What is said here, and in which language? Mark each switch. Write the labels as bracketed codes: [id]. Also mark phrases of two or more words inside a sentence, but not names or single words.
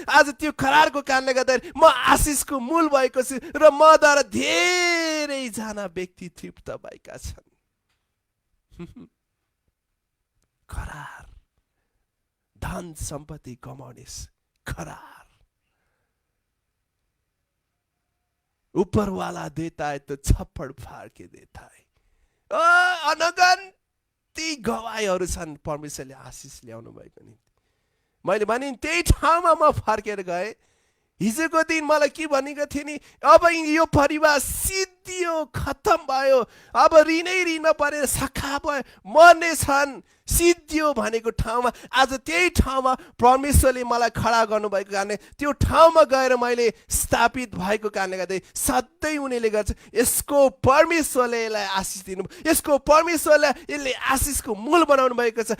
[ne] आज त्यो करारको कारणले गर्दाखेरि म आशिषको मूल भएको छु र मद्वारा धेरैजना व्यक्ति तृप्त भएका छन्। करार, धन सम्पत्ति कमाउने करार। [hi] ऊपर वाला देता है तो छप्पड़ फाड़ के देता है। [ne] अनगन्ती गवाईहरू छन् परमेश्वरले आशिष ल्याउनु भएको निम्ति। मैले भने त्यही ठाउँमा म फर्केर गएँ। हिजोको दिन मलाई के भनेको थिएँ नि, अब यो परिवार सिद्धियो, खत्तम भयो, अब ऋणै ऋणमा परेर सखा भयो, मर्नेछन्, सिद्धियो भनेको ठाउँमा आज त्यही ठाउँमा परमेश्वरले मलाई खडा गर्नुभएको कारणले त्यो ठाउँमा गएर मैले स्थापित भएको कारणले गर्दै सधैँ उनीहरूले गर्छ यसको परमेश्वरले यसलाई आशिष दिनु, यसको परमेश्वरले यसले आशिषको मूल बनाउनु भएको छ।